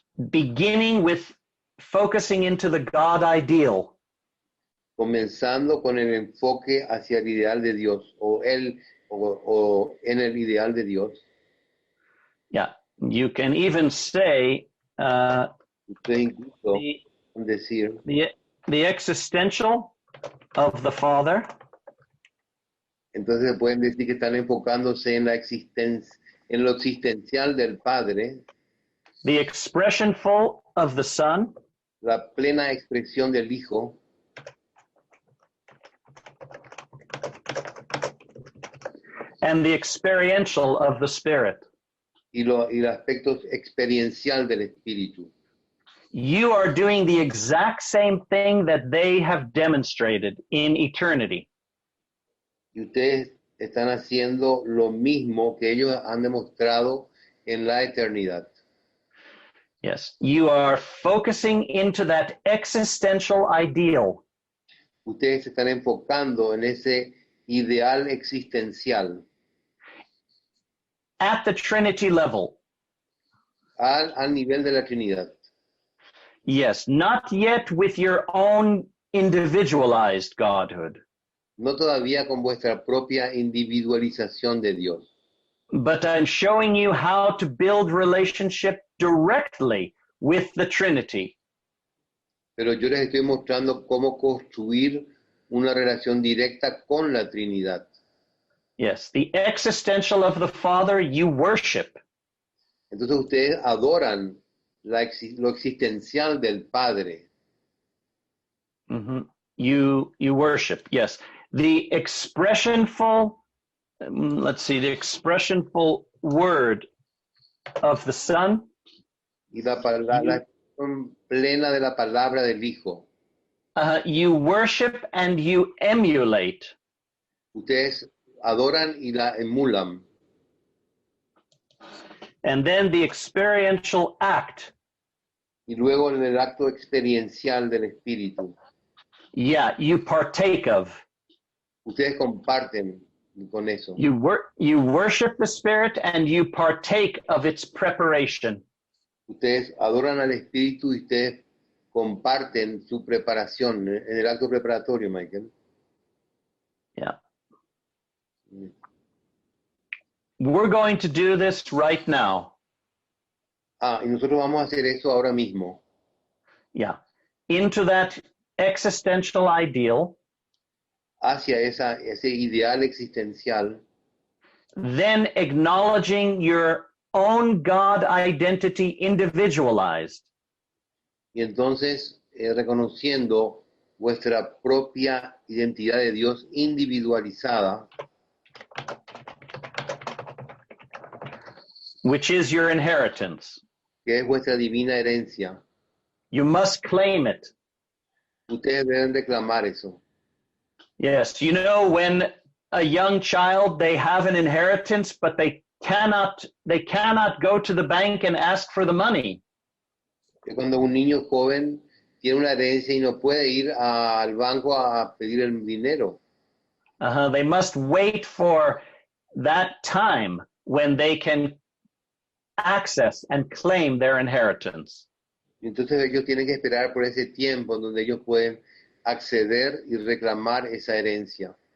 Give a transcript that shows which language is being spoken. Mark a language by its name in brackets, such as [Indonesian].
[English] Beginning with focusing into the God ideal. [Spanish] Comenzando con el enfoque hacia el ideal de Dios o en el ideal de Dios. [English] Yeah. You can even say [Spanish] Ustedes incluso decir [English] the existential of the Father. [Spanish] Entonces pueden decir que están enfocándose en lo existencial del Padre, [English] The expressionful of the Son. [Spanish] la plena expresión del Hijo, [English] And the experiential of the Spirit. [Spanish] y el aspecto experiencial del Espíritu. [English] You are doing the exact same thing that they have demonstrated in eternity. [Spanish] Y ustedes están haciendo lo mismo que ellos han demostrado en la eternidad. [English] Yes, you are focusing into that existential ideal. [Spanish] Ustedes se están enfocando en ese ideal existencial [English] At the Trinity level. [Spanish] al nivel de la Trinidad. [English] Yes, not yet with your own individualized godhood, [Spanish] No todavía con vuestra propia individualización de Dios, [English] but I'm showing you how to build relationship directly with the Trinity. [Spanish] pero yo les estoy mostrando cómo construir una relación directa con la Trinidad. [English] Yes, the existential of the Father you worship. [Spanish] Entonces ustedes adoran lo existencial del Padre. [English] Mm-hmm. You worship, yes. The expressionful, the expressionful word of the Son. [Spanish] Y la expresión plena de la palabra del Hijo. [English] You worship and you emulate. [Spanish] Ustedes adoran y la emulan. [English] And then the experiential act. [Spanish] Y luego en el acto experiencial del Espíritu. [English] Yeah, you partake of. [Spanish] Ustedes comparten con eso. [English] You worship the Spirit and you partake of its preparation. [Spanish] Ustedes adoran al Espíritu y ustedes comparten su preparación en el acto preparatorio, Michael. [English] Yeah. We're going to do this right now. [Spanish] Y nosotros vamos a hacer eso ahora mismo. [English] Yeah. Into that existential ideal, [Spanish] Hacia ese ideal existencial, [English] then acknowledging your own God identity individualized. [Spanish] y entonces reconociendo vuestra propia identidad de Dios individualizada, [English] Which is your inheritance. [Spanish] que es vuestra divina herencia. [English] You must claim it. [Spanish] Ustedes deben reclamar eso. [English] Yes, you know, when a young child, they have an inheritance, but they cannot go to the bank and ask for the money. [Spanish] Que cuando un niño joven tiene una herencia y no puede ir al banco a pedir el dinero. [English] They must wait for that time when they can access and claim their inheritance. [Spanish] Entonces ellos tienen que esperar por ese tiempo en donde ellos pueden acceder y reclamar esa herencia.